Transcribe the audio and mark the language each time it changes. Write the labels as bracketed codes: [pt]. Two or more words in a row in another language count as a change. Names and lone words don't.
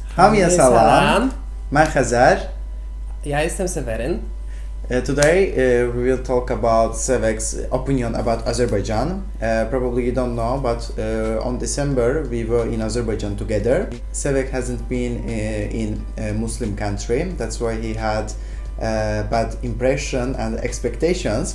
[az] Hamia salam. Salam. Ben Hazar. [pl] Ja jestem Seweryn. [en] Today we will talk about Sevek's opinion about Azerbaijan. Probably you don't know, but on December we were in Azerbaijan together. Sevek hasn't been in a Muslim country, that's why he had bad impression and expectations.